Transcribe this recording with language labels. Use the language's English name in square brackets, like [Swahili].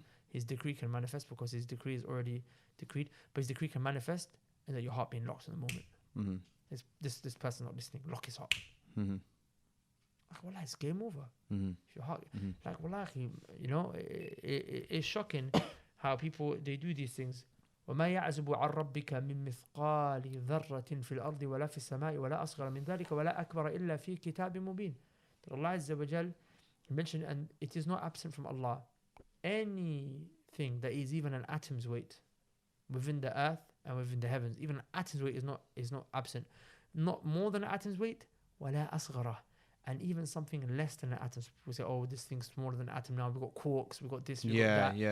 [English] His decree can manifest because His decree is already decreed, but His decree can manifest, and that your heart being locked in the moment. This person not listening, lock his heart. Like, wallah, it's game over. If your heart, like, wallah, you know, it's shocking how people, they do these things. [Arabic] وما يعزب عن ربك من مثقال ذرة في الأرض ولا في السماء ولا أصغر من ذلك ولا أكبر إلا في كتاب مبين. [English] That Allah Azza wa Jal mentioned, and it is not absent from Allah anything that is even an atom's weight within the earth and within the heavens. Even an atom's weight is not absent. Not more than an atom's weight, [Arabic] ولا أصغر. [English] And even something less than an atom. People say, oh, this thing's smaller than an atom now. We've got quarks, we've got this, we've got that.